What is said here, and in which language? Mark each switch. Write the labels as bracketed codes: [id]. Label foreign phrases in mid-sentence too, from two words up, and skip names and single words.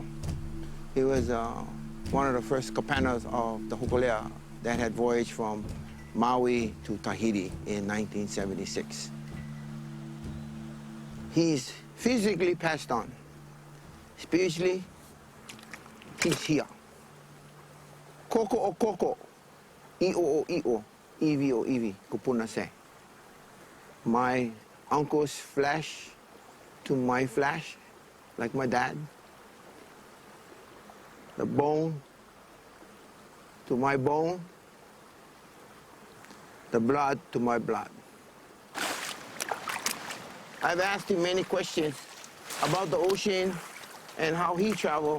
[en] He was one of the first kapanas of the Hokulea that had voyaged from Maui to Tahiti in 1976. He's physically passed on. Spiritually, he's here. [haw] Koko o koko, i'o o i'o, iwi o iwi, kupuna se. [en] my uncle's flesh to my flesh, like my dad. The bone to my bone. The blood to my blood. I've asked him many questions about the ocean and how he traveled.